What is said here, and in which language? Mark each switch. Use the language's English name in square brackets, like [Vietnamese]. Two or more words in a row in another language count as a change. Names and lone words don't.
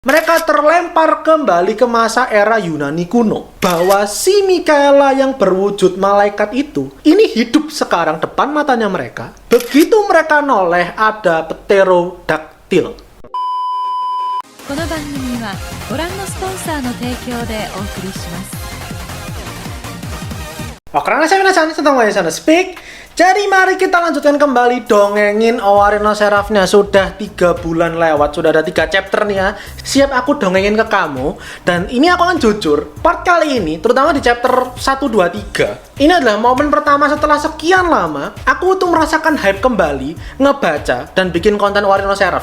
[Indonesian] Mereka terlempar kembali ke masa era Yunani kuno. Bahwa si Mikaela yang berwujud malaikat itu, ini hidup sekarang depan matanya mereka. Begitu mereka noleh, ada pterodaktil. [Japanese] この番組はご覧のスポンサーの提供でお送りします。 [Indonesian] Karena saya minasan tentang Wayasana Speak. Jadi mari kita lanjutkan kembali dongengin Owarino Seraphnya. Sudah 3 bulan lewat, sudah ada 3 chapter nih ya. Siap aku dongengin ke kamu. Dan ini aku akan jujur, part kali ini, terutama di chapter 1, 2, 3, ini adalah momen pertama setelah sekian lama aku tuh merasakan hype kembali ngebaca dan bikin konten Owarino Seraph.